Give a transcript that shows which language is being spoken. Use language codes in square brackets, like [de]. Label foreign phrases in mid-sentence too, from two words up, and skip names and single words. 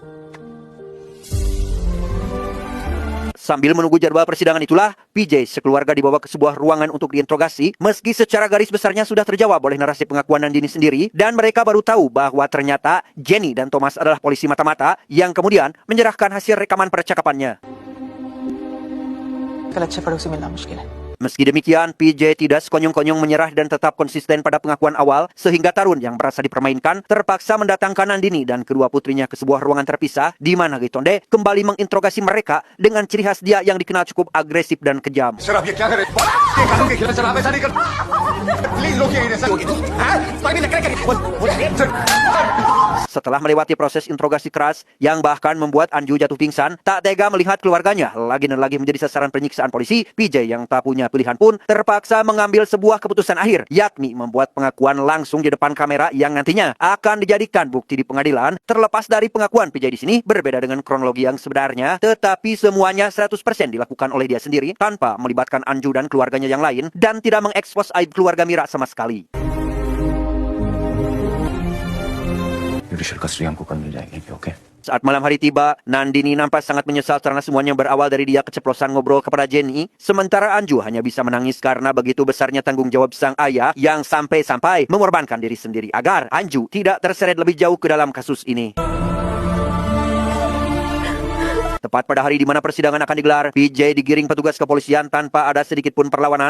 [id] Sambil menunggu jadwal persidangan itulah, PJ sekeluarga dibawa ke sebuah ruangan untuk diinterogasi, meski secara garis besarnya sudah terjawab oleh narasi pengakuan Nandini sendiri, dan mereka baru tahu bahwa ternyata Jenny dan Thomas adalah polisi mata-mata yang kemudian menyerahkan hasil rekaman percakapannya. [hi] कल अच्छे पड़ोसी मिलना मुश्किल है. [id] Meski demikian, PJ tidak sekonyong-konyong menyerah dan tetap konsisten pada pengakuan awal, sehingga Tarun yang merasa dipermainkan terpaksa mendatangkan Nandini dan kedua putrinya ke sebuah ruangan terpisah, di mana Gaitonde kembali menginterogasi mereka dengan ciri khas dia yang dikenal cukup agresif dan kejam. [hi] सर आप ये क्या कर रहे हैं? ये कानून के खिलाफ सर, आप ऐसा नहीं कर. प्लीज रोकिए इन्हें सर. हाँ? कोई भी नखरे करिए. सर. [id] Setelah melewati proses interogasi keras yang bahkan membuat Anju jatuh pingsan, tak tega melihat keluarganya lagi dan lagi menjadi sasaran penyiksaan polisi, PJ yang tak punya pilihan pun terpaksa mengambil sebuah keputusan akhir, yakni membuat pengakuan langsung di depan kamera yang nantinya akan dijadikan bukti di pengadilan. Terlepas dari pengakuan PJ di sini berbeda dengan kronologi yang sebenarnya, tetapi semuanya 100% dilakukan oleh dia sendiri tanpa melibatkan Anju dan keluarganya yang lain, dan tidak mengekspos aib keluarga Mira sama sekali. [en] judicial custody [hi] हमको कल मिल जाएगी, ओके? [id] Saat malam hari tiba, Nandini nampak sangat menyesal karena semuanya berawal dari dia keceplosan ngobrol kepada Jenny. Sementara Anju hanya bisa menangis karena begitu besarnya tanggung jawab sang ayah yang sampai-sampai mengorbankan diri sendiri agar Anju tidak terseret lebih jauh ke dalam kasus ini. Tepat pada hari di mana persidangan akan digelar, PJ digiring petugas kepolisian tanpa ada sedikit pun perlawanan.